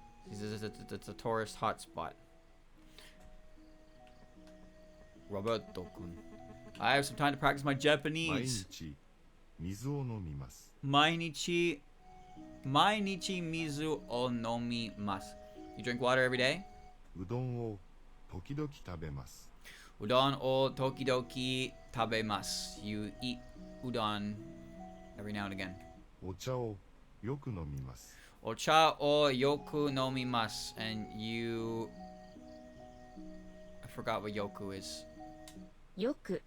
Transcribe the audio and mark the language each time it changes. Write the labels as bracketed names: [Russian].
[English] It's a tourist hotspot. Roberto-kun. I have some time to practice my [Japanese] 毎 [English] Japanese. [Japanese] 日水を飲みます。毎日Mainichi mizu o nomimasu. [English] You drink water every day? [Japanese] うどんを時々食べます。 Udon o tokidoki tabemasu. [English] You eat udon every now and again. [Japanese] お茶をよく飲みます。 Ocha o yoku nomimasu. [English] And you... I forgot what yoku is. [Japanese] よく